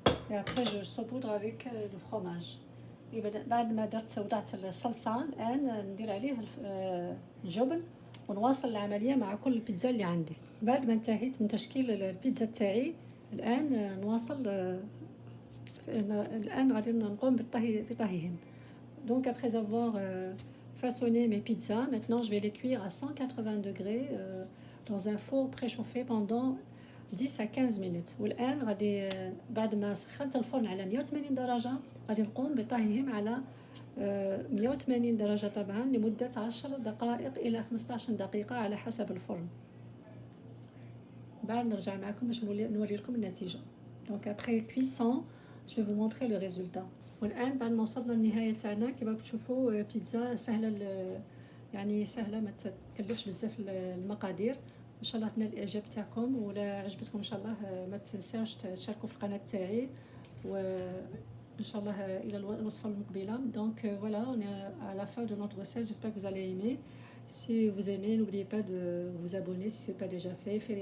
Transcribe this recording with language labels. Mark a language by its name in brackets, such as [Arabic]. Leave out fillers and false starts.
[French] Et après je saupoudre avec le fromage. [Arabic] بعد ما وضعت الصلصة الآن ندير عليه الجبن ونواصل العملية مع كل البيتزا اللي عندي. بعد ما انتهيت من تشكيل البيتزا تاعي الآن نواصل. الآن غادي نقوم بطهيهم. [French] Donc après avoir façonné mes pizzas, maintenant je vais les cuire à 180 degrés dans un four préchauffé pendant 10 à 15 minutes. [Arabic] والآن غادي بعد ما سخنت الفرن على 180 درجة غادي نقوم بطهيهم على 180 درجة طبعا لمدة 10 دقائق إلى 15 دقيقة على حسب الفرن. بعد نرجع معكم باش نوري لكم النتيجة. [French] Donc après cuisson, je vais vous montrer le résultat. [Arabic] والآن بعد ما وصلنا للنهاية تاعنا كما تشوفوا بيتزا سهلة، يعني سهلة ما تكلفش بزاف المقادير ان شاء الله تنال الاعجاب تاعكم، ولا عجبتكم ان شاء الله ما تنساوش تشاركوا في القناه تاعي، وان شاء الله الى الوصفه المقبله. [French] Donc voilà, on est à la fin de notre recette, j'espère que vous allez aimer. Si vous aimez, n'oubliez pas de vous abonner si ce n'est pas déjà fait.